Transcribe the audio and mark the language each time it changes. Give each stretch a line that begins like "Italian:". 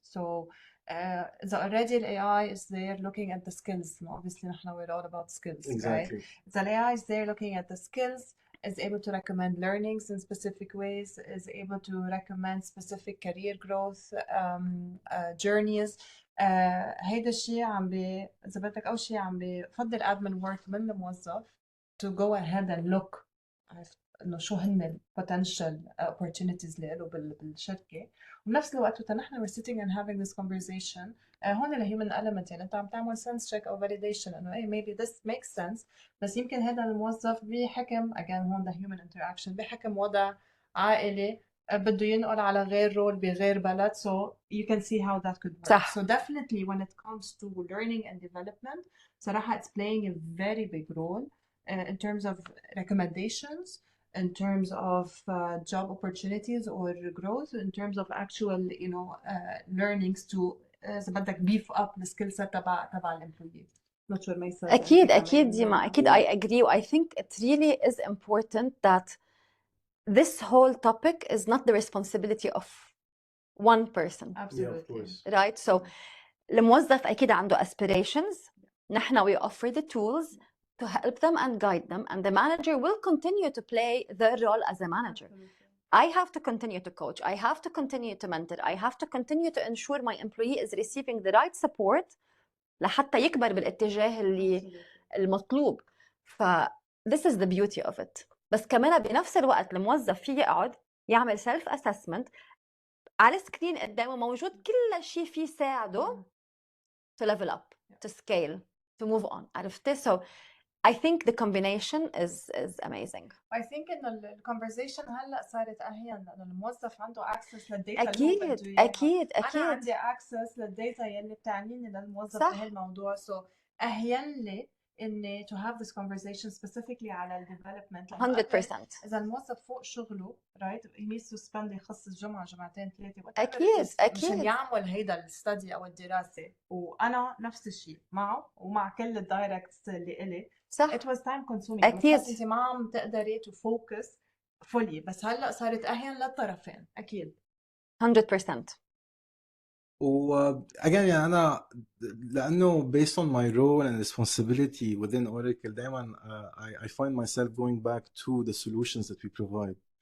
English: So إذا already ال AI is there looking at the skills, obviously نحن we're all about skills, Exactly. right? إذا ال AI is there looking at the skills, is able to recommend learnings in specific ways, is able to recommend specific career growth journeys.
Arabic: هيدا الشيء إذا بدك أول شيء عم بفضل
English: admin work
Arabic: من الموظف
English: to go ahead and look
Arabic: عرفت إنه شو هن ال
English: potential opportunities
Arabic: اللي له بالشركة، وبنفس الوقت نحن
English: we're sitting and having this conversation
Arabic: هون ال
English: human element،
Arabic: يعني أنت عم تعمل
English: sense check
Arabic: أو validation إنه إيه
English: maybe this makes sense،
Arabic: بس يمكن هذا الموظف بحكم again هون
English: the human interaction
Arabic: بحكم وضع عائلي بده ينقل على غير رول بغير بلد
English: so you can see how that could work.
Arabic: صح.
English: So definitely when it comes to learning and development صراحة it's playing a very big role in terms of recommendations, in terms of job opportunities or growth, in terms of actual you know learnings to
Arabic: إذا بدك
English: beef up the skill set
Arabic: تبع الامبلويز.
English: Not sure myself.
Arabic: أكيد ديما أكيد
English: I agree. I think it really is important that this whole topic is not the responsibility of one person. Absolutely. Yeah, of course. Right?
Arabic: So الموظف أكيد عنده aspirations.
English: نحن we offer the tools to help them and guide them, and the manager will continue to play their role as a manager. Absolutely. I have to continue to coach. I have to continue to mentor. I have to continue to ensure my employee is receiving the right support
Arabic: لحتى يكبر بالاتجاه اللي المطلوب.
English: ف this is the beauty of it.
Arabic: بس كمان بنفس الوقت الموظف فيه يقعد يعمل self assessment على سكرين قدامه موجود كل شيء فيه يساعده
English: to level up, to scale, to move on.
Arabic: عرفتي؟
English: So I think the combination is amazing. I think
Arabic: إنه ال conversation هلا صارت أهين لأنه الموظف عنده access للداتا اللي هو بده إياها. أكيد. أنا عندي access للداتا يلي بتعنيني للموظف بهالموضوع so أهين لي إني
English: to have this conversation specifically
Arabic: على ال development.
English: 100%.
Arabic: إذا الموظف فوق شغله
English: right he needs to spend
Arabic: يخصص جمعة جمعتين ثلاثة أكيد. مشان يعمل هيدا الستدي أو الدراسة، وأنا نفس الشيء معه ومع كل الدايركتس اللي إلي. صح.
English: It was time consuming.
Arabic: أكيد. بتحس أنت ما عم تقدري
English: to focus fully،
Arabic: بس هلا صارت أهين للطرفين أكيد.
English: 100%. again
Arabic: يعني أنا لأنه
English: based on my role and responsibility within Oracle دايما I find myself going back to the solutions that we provide.